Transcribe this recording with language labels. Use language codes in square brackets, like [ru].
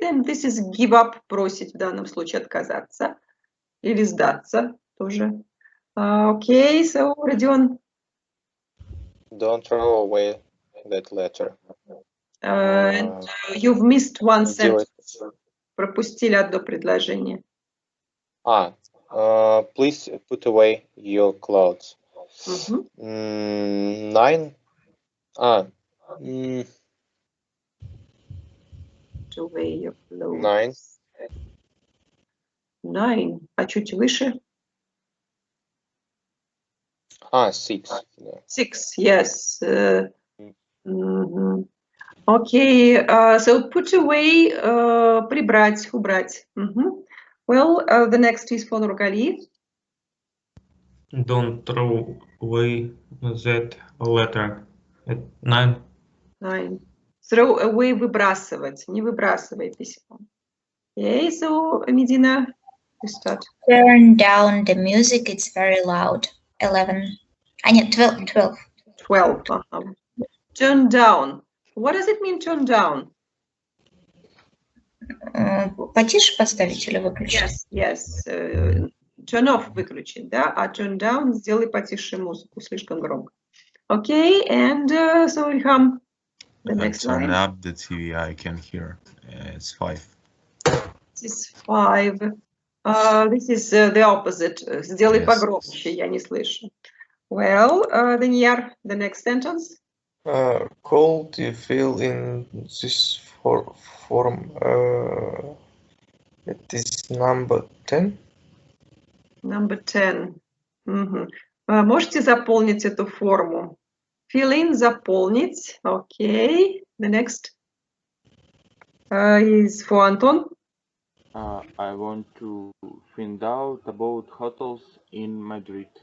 [en] Then this is give up, [ru] бросить в данном случае, отказаться. Или сдаться тоже. [en] Okay, so Родион. Don't throw away that letter. And you've missed one sentence. [ru] Пропустили одно предложение. [en] Please put away your clothes. 9. Put away your clothes. 9. [ru] 9. А чуть выше? [en] 6. Yeah. 6, yes. Mhm. Okay, so put away, [ru] прибрать, убрать. [en] Well, the next is for Nurgali. Don't throw away that letter. At 9. 9. Throw away, [ru] выбрасывать. Не выбрасывай письмо. [en] Okay, so Medina, you start. Turn down the music, it's very loud. [ru] 11. А нет, 12. 12. [en] 12. Turn down. What does it mean, turn down? [ru] Потише поставить или выключить? [en] Yes. Turn off [ru] выключить, да? А [en] turn down [ru] сделай потише музыку, слишком громко. [en] Okay, and so Ilham, the next Turn line. up the TV, I can hear. It's 5. This is 5. This is the opposite. [ru] Сделай [en] Yes. [ru] погромче, я не слышу. [en] Well, Daniel, the next sentence. Cold you feel in this form. It is number 10. Number 10. [ru] Можете заполнить эту форму? [en] Fill in, [ru] заполнить. [en] Okay. The next is for Anton. I want to find out about hotels in Madrid.